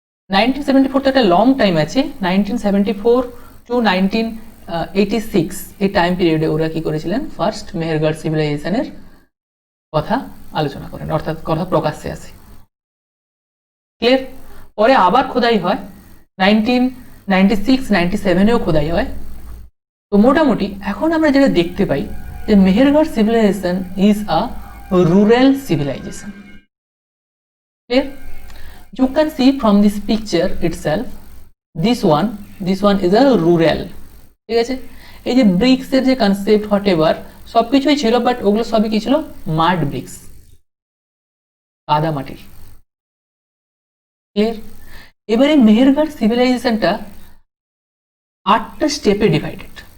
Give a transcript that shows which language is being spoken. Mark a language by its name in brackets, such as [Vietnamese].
[Bangla] 1974 তো একটা long time আছে, 1974 টু 1986 এই টাইম পিরিয়ডে ওরা কি করেছিলেন, ফার্স্ট মেহেরগড় সিভিলাইজেশনের কথা আলোচনা করেন, অর্থাৎ কথা প্রকাশ্যে আসে। ক্লিয়ার? পরে আবার খোদাই হয় 1996-97-এও খোদাই হয়। তো মোটামুটি এখন আমরা যেটা দেখতে পাই যে Mehrgarh [English] Civilisation is a rural civilisation. Clear? You can see from this picture itself, this one is a rural, [Bangla] ঠিক আছে। এই যে ব্রিক্স এর যে কনসেপ্ট হোয়াট এভার সবকিছুই ছিল, বাট ওগুলো সবই কি ছিল, মাড ব্রিক্স, কাদা মাটির। ক্লিয়ার? এবারে মেহেরগড় সিভিলাইজেশনটা 8টা স্টেপে ডিভাইডেড।